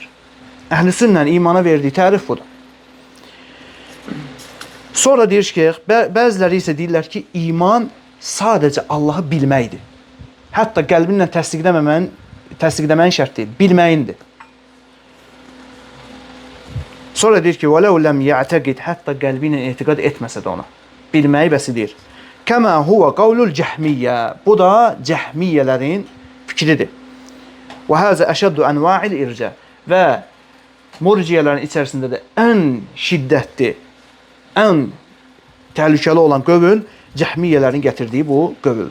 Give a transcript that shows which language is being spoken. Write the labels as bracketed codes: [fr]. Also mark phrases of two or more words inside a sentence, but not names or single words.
[az] Əhlüsünnə imana verdiyi tərif budur. Sonra deyir ki, bəziləri isə deyirlər ki, iman sadəcə Allahı bilməkdir. Hətta qəlbinlə təsdiqləməyin şərt deyil, bilməyindir. Sonra deyir ki, [ar] وَلَوْ لَمْ يَعْتَقِدْ [az] hətta qəlbi ilə etiqad etməsə də ona. Bilməyi bəsidir. [ar] كما هو قول الجهمية. [az] Bu da cəhmiyyələrin fikridir. [ar] وهذا أشد أنواع الإرجاء. [az] Və murciyələrin içərisində də ən şiddətli, ən təhlükəli olan qövül cəhmiyyələrin gətirdiyi bu qövüldür.